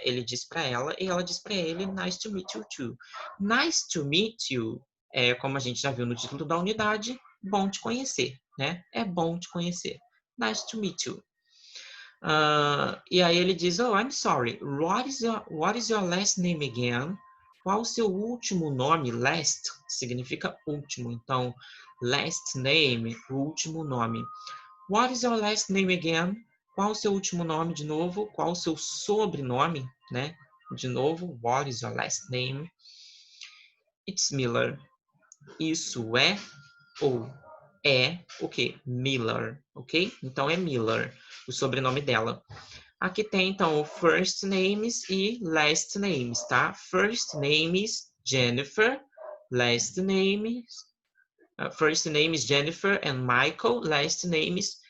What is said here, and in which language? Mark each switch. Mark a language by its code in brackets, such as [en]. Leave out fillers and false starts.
[pt] Ele diz para ela e ela diz para ele, [en] nice to meet you too. Nice to meet you [pt] é, como a gente já viu no título da unidade, bom te conhecer, né? É bom te conhecer. [en] Nice to meet you. [pt] E aí ele diz, [en] oh, I'm sorry, what is your last name again? [pt] Qual o seu último nome? Last significa último, então last name, o último nome. [en] What is your last name again? [pt] Qual o seu último nome de novo? Qual o seu sobrenome, né? De novo, [en] what is your last name? It's Miller. [pt] Isso é ou é o quê? Miller, ok? Então é Miller, o sobrenome dela. Aqui tem então o first names e last names, tá? [en] First name is Jennifer, last name is first name is Jennifer and Michael, last name is